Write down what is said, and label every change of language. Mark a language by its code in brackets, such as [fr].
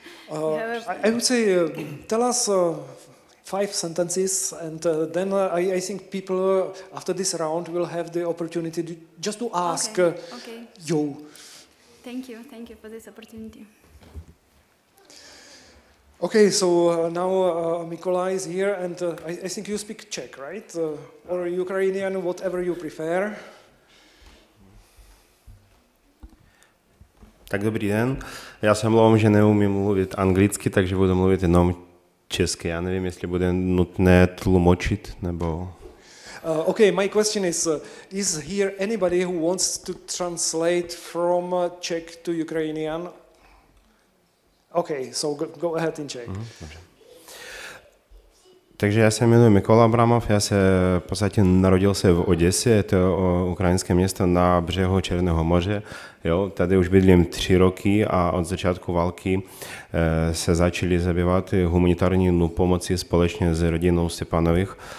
[en] I would say, tell us 5 sentences, and then I think people after this round will have the opportunity just to ask you. Thank you for this opportunity. Okay, so now Mikola is here, and I think you speak Czech, right? Or Ukrainian, whatever you prefer. [cs] Tak dobrý den, já se omlouvám, že neumím mluvit anglicky, takže budu mluvit jenom česky. Já nevím, jestli bude nutné tlumočit, nebo... [en] Okay, my question is here anybody who wants to translate from Czech to Ukrainian? Okay, so go ahead in Czech. [cs] Dobře. Takže já se jmenuji Mikola Abramov, já se v podstatě narodil se v Oděse, je to ukrajinské město na břehu Černého moře. Jo, tady už bydlím 3 roky a od začátku války se začali zabývat humanitární pomocí společně s rodinou Stepanových.